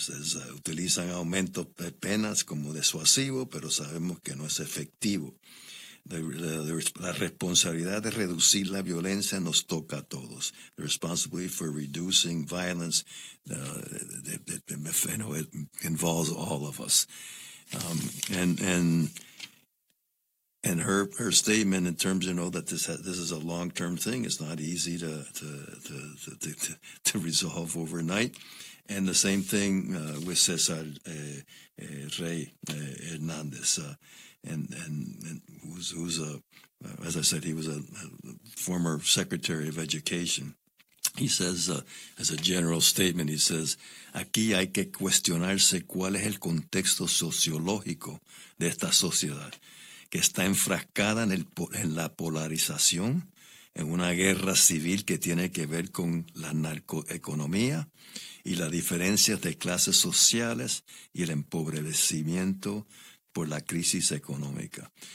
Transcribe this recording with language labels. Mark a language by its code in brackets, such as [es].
[es] Says utilizan aumento de penas como disuasivo, pero sabemos que no es efectivo. La responsabilidad de reducir la violencia nos toca a todos. [en] The responsibility for reducing violence it involves all of us. And her statement in terms, you know, that this is a long term thing. It's not easy to resolve overnight. And the same thing with Cesar Rey Hernandez, and who's as I said, he was a former Secretary of Education. He says, as a general statement, he says, [es] aquí hay que cuestionarse cuál es el contexto sociológico de esta sociedad que está enfrascada en la polarización, en una guerra civil que tiene que ver con la narcoeconomía y las diferencias de clases sociales y el empobrecimiento por la crisis económica.